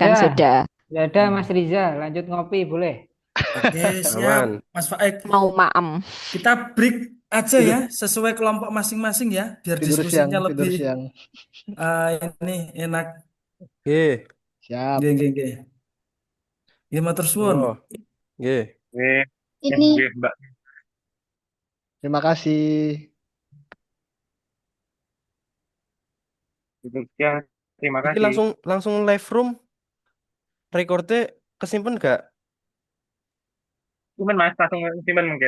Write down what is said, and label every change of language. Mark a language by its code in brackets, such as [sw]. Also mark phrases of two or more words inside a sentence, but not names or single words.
[id] ada. kan sudah Nggak ada, Mas Riza. Lanjut ngopi, boleh? Oke, siap, Aman. Mas Faik. mau maem. Kita break aja Tidur, ya, sesuai kelompok masing-masing ya, biar tidur siang, diskusinya tidur lebih siang. ini enak. Oke. Siap. [jv] Nggih, nggih, nggih. Nggih, matur suwun. [id] Oh, oke. ini Mbak. Terima kasih. Ya, terima Iki kasih. langsung [en] live room, [id] recordnya kesimpan nggak? Simpen Mas, langsung simpen mungkin.